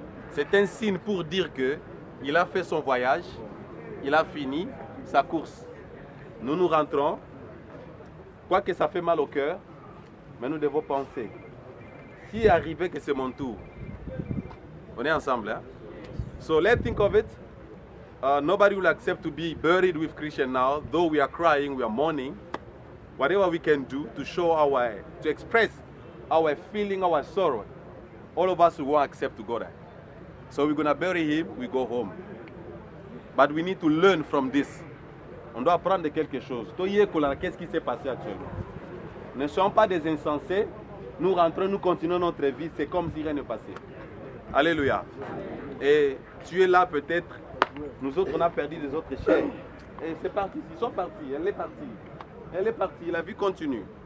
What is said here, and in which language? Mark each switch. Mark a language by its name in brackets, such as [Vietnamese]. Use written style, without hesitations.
[French] C'est un signe pour dire que il a fait son voyage, il a fini sa course. Nous nous rentrons, quoique ça fait mal au cœur, mais nous devons penser. Si arrivé que c'est mon tour, on est ensemble, hein? [English] So let's think of it. Nobody will accept to be buried with Christian now, though we are crying, we are mourning. Whatever we can do to show to express our feeling, our sorrow, all of us will accept to go there. So we're gonna bury him, we go home. But we need to learn from this. [French] On doit apprendre quelque chose. Qu'est-ce qui s'est passé actuellement? Ne soyons pas des insensés. Nous rentrons, nous continuons notre vie. C'est comme si rien ne passait. Alléluia. Et tu es là peut-être. Nous autres, on a perdu des autres chers. Et c'est parti. Ils sont partis. Elle est partie. Elle est partie. La vie continue.